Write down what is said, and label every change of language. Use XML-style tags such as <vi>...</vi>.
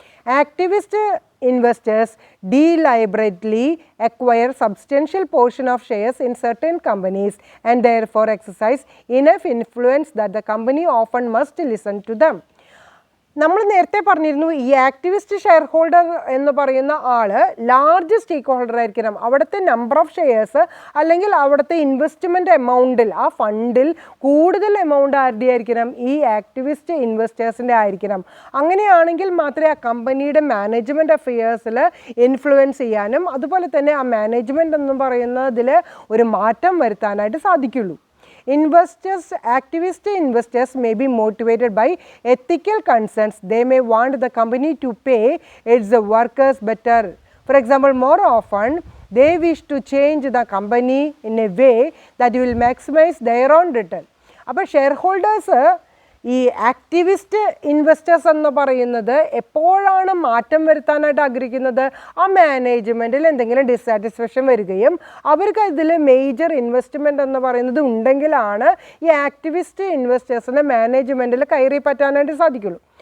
<en>Activist investors deliberately acquire substantial portion of shares in certain companies and therefore exercise enough influence that the company often must listen to them.</en> <ml>നമ്മൾ നേരത്തെ പറഞ്ഞിരുന്നു ഈ activist share holder എന്ന് പറയുന്ന ആൾ large സ്റ്റേക്ക് holder ആയിരിക്കണം. അവിടുത്തെ number of shares അല്ലെങ്കിൽ അവിടുത്തെ ഇൻവെസ്റ്റ്മെൻറ്റ് എമൗണ്ടിൽ ആ ഫണ്ടിൽ കൂടുതൽ എമൗണ്ട് ആരുടെ ആയിരിക്കണം? ഈ ആക്ടിവിസ്റ്റ് ഇൻവെസ്റ്റേഴ്സിൻ്റെ ആയിരിക്കണം. അങ്ങനെയാണെങ്കിൽ മാത്രമേ ആ കമ്പനിയുടെ മാനേജ്മെൻറ്റ് അഫെയേഴ്സിൽ ഇൻഫ്ലുവൻസ് ചെയ്യാനും അതുപോലെ തന്നെ ആ മാനേജ്മെൻറ്റ് എന്ന് പറയുന്നതിൽ ഒരു മാറ്റം വരുത്താനായിട്ട് സാധിക്കുള്ളൂ.</ml> <en>Activist investors may be motivated by ethical concerns. They may want the company to pay its workers better. For example, more often they wish to change the company in a way that will maximize their own return.</en> <ml>അപ്പോൾ shareholders ഈ activist investors എന്ന് പറയുന്നത് എപ്പോഴാണ് മാറ്റം വരുത്താനായിട്ട് ആഗ്രഹിക്കുന്നത്? ആ മാനേജ്മെൻറ്റിൽ എന്തെങ്കിലും dissatisfaction വരികയും അവർക്ക് ഇതിൽ മേജർ ഇൻവെസ്റ്റ്മെൻറ്റ് എന്ന് പറയുന്നത് ഉണ്ടെങ്കിലാണ് ഈ ആക്ടിവിസ്റ്റ് ഇൻവെസ്റ്റേഴ്സിന് മാനേജ്മെൻറ്റിൽ കയറി പറ്റാനായിട്ട് സാധിക്കുള്ളൂ.</ml>